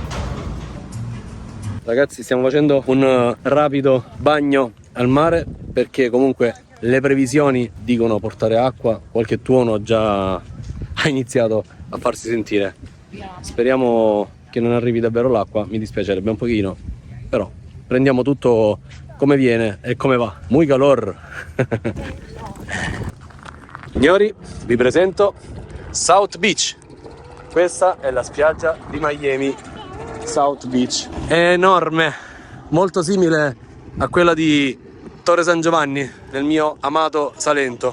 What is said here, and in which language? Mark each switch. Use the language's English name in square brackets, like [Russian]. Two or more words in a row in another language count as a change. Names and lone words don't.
[Italian] Ragazzi, stiamo facendo un rapido bagno al mare perché comunque le previsioni dicono portare acqua. Qualche tuono già ha iniziato a farsi sentire. Speriamo che non arrivi davvero l'acqua, mi dispiacerebbe un pochino, però prendiamo tutto come viene e come va. [Spanish] Muy calor. [Italian] Signori, vi presento South Beach. Questa è la spiaggia di Miami, South Beach. È enorme, molto simile a quella di Torre San Giovanni, nel mio amato Salento.